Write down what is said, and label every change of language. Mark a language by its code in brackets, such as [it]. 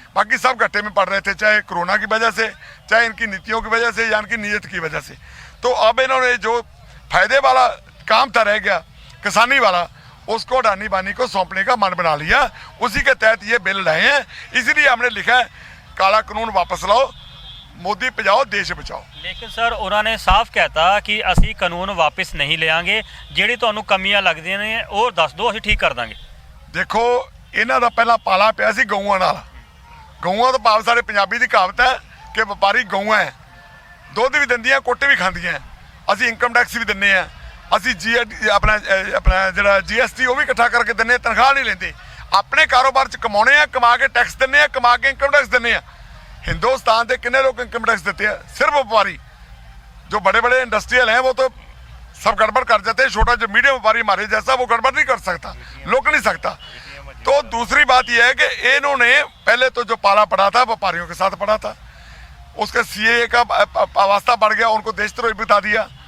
[hi] बाकी सब घट्टे में पड़ रहे थे, चाहे कोरोना की वजह से, चाहे इनकी नीतियों की वजह से, या इनकी नीयत की वजह से। तो अब इन्होंने जो फायदे वाला काम था रह गया किसानी वाला, उसको अडानी बानी को सौंपने का मन बना लिया। उसी के तहत ये बिल लाए हैं। इसीलिए हमने लिखा है काला कानून वापस लाओ, मोदी भजाओ देश बचाओ। लेकिन सर उन्होंने साफ कहता कि [pa] ਅਸੀਂ ਕਾਨੂੰਨ [hi] वापस नहीं लेंगे, [pa] ਜਿਹੜੀ ਤੁਹਾਨੂੰ ਕਮੀਆਂ ਲੱਗਦੀਆਂ ਨੇ ਉਹ ਦੱਸ ਦਿਓ, ਅਸੀਂ ਠੀਕ ਕਰ ਦਾਂਗੇ। ਦੇਖੋ ਇਹਨਾਂ ਦਾ ਪਹਿਲਾਂ ਪਾਲਾ ਪਿਆ ਸੀ ਗਊਆਂ ਨਾਲ। ਗਊਆਂ ਤੋਂ ਭਾਵ ਸਾਡੇ ਪੰਜਾਬੀ ਦੀ ਕਹਾਵਤ ਹੈ ਕਿ ਵਪਾਰੀ ਗਊਆਂ ਹੈ, ਦੁੱਧ ਵੀ ਦਿੰਦੀਆਂ ਕੁੱਟ ਵੀ ਖਾਂਦੀਆਂ। ਅਸੀਂ ਇਨਕਮ ਟੈਕਸ ਵੀ ਦਿੰਦੇ ਆ, ਅਸੀਂ ਆਪਣਾ ਜਿਹੜਾ GST ਉਹ ਵੀ ਇਕੱਠਾ ਕਰਕੇ ਦਿੰਦੇ, ਤਨਖਾਹ ਨਹੀਂ ਲੈਂਦੇ। ਆਪਣੇ ਕਾਰੋਬਾਰ 'ਚ ਕਮਾਉਣੇ ਆ, ਕਮਾ ਕੇ ਟੈਕਸ ਦਿੰਦੇ ਆ, ਕਮਾ ਕੇ ਇਨਕਮ टैक्स ਦਿੰਦੇ ਆ। [hi] हिंदुस्तान के कितने लोग इनकम टैक्स देते हैं? सिर्फ व्यापारी। जो बड़े बड़े इंडस्ट्रियल हैं वो तो सब गड़बड़ कर जाते हैं, छोटा जो मीडियम व्यापारी हमारे जैसा वो गड़बड़ नहीं कर सकता, लोग नहीं सकता। तो दूसरी बात यह है कि इन्होंने पहले तो जो पाला पड़ा था व्यापारियों के साथ पड़ा था, उसके CAA का वास्ता बढ़ गया, उनको देशद्रोही बता दिया।